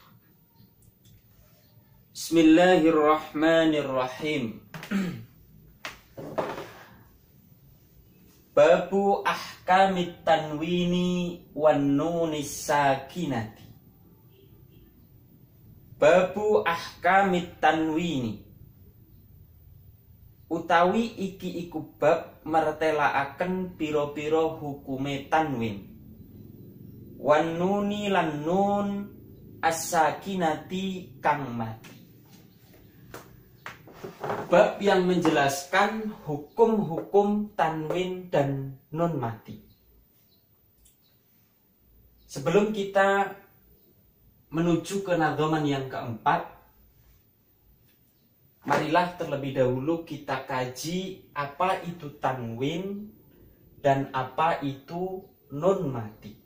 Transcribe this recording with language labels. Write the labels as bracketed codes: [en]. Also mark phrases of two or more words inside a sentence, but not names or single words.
[ar] بسم الله الرحمن الرحيم. باب أحكام التنوين والنون الساكنة. باب أحكام التنوين [jv] utawi iki iku bab mertelaaken pira-pira hukume tanwin, [ar] والنون [jv] lan [ar] نون الساكنة [jv] kang mati. [id] Bab yang menjelaskan hukum-hukum tanwin dan nun mati. Sebelum kita menuju ke nadhaman yang keempat, marilah terlebih dahulu kita kaji apa itu tanwin dan apa itu nun mati.